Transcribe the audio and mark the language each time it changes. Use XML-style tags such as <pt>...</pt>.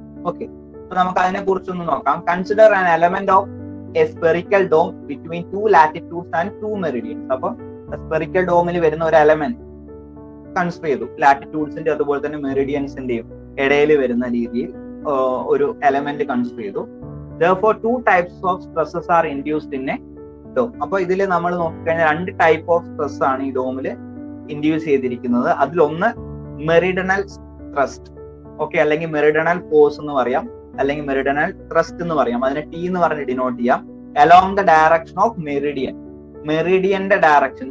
<en>okay,</en> <ml>അപ്പൊ നമുക്ക് അതിനെ കുറിച്ചൊന്ന് നോക്കാം.</ml> <en>Consider an element of a spherical dome between 2 latitudes and 2 meridians.</en> <ml>അപ്പൊ സ്പെറിക്കൽ ഡോമിൽ വരുന്ന ഒരു എലമെന്റ് കൺസിഡർ ചെയ്തു, ലാറ്റിറ്റ്യൂഡ്സിന്റെ അതുപോലെ തന്നെ മെറിഡിയൻസിന്റെയും ഇടയിൽ വരുന്ന രീതിയിൽ ഒരു എലമെന്റ് കൺസിഡർ ചെയ്തു.</ml> <en>Therefore, 2 types of stresses are induced in a dome.</en> <ml>അപ്പൊ ഇതിൽ നമ്മൾ നോക്കിക്കഴിഞ്ഞാൽ 2 ടൈപ്പ് ഓഫ് സ്ട്രെസ് ആണ് ഈ ഡോമിൽ ഇൻഡ്യൂസ് ചെയ്തിരിക്കുന്നത്. അതിലൊന്ന് മെറിഡിയണൽ ത്രസ്റ്റ്, ഓക്കെ, അല്ലെങ്കിൽ മെറിഡിയണൽ ഫോഴ്സ് എന്ന് പറയാം, അല്ലെങ്കിൽ മെറിഡിയണൽ ത്രസ്റ്റ് എന്ന് പറയാം. അതിനെ ടി എന്ന് പറഞ്ഞ് ഡിനോട്ട് ചെയ്യാം.</ml> <en>along the direction of meridian,</en> <ml>മെറിഡിയന്റെ direction.</ml>